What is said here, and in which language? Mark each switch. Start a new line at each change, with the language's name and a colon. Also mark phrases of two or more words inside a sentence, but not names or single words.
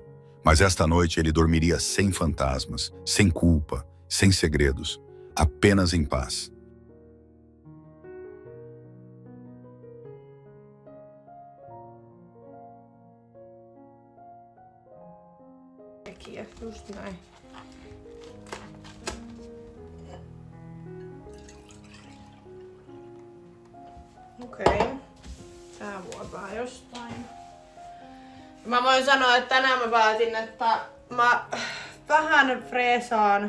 Portuguese: Mas esta noite ele dormiria sem fantasmas, sem culpa, sem segredos, apenas em paz. Aqui,
Finnish: just näin. Okei. Tää vuopaa jostain. Mä voin sanoa, että tänään mä päätin, että mä vähän freesaan.